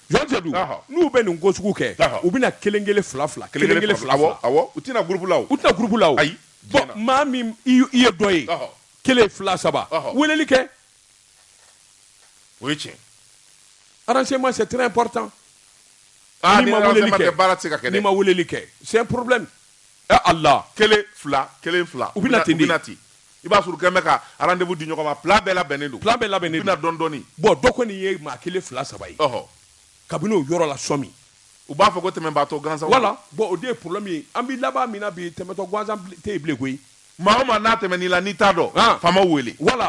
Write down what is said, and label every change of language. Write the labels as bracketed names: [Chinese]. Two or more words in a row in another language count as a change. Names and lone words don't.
[Bambara] Jean-Jadou n'u bɛ nin ko sugu kɛ u bɛna kelen fila awɔ u tina groupe la o ayi bon maa min i ye dɔ ye kelen fila saba weleli kɛ o ye tiɲɛ [French] renseignement c'est très important. [Bambara] Ni ma weleli kɛ [French] c'est un problème. [Bambara] Allah kelen fila u bɛna ten de i b'a sɔrɔ kɛmɛ ka rendez-vous di ɲɔgɔn ma plan bɛɛ labɛnnen don bɛna dɔɔni dɔɔni bon dɔ kɔni ye maa kelen fila saba ye kabini o yɔrɔ la sɔmi u b'a fɔ ko tɛmɛbaatɔ gansan voilà bon o de ye problème ye an bi laban min na bi tɛmɛtɔ gansan tɛ yen bilen koyi maa o maa n'a tɛmɛ n'i la n'i t'a dɔn faamaw wele voilà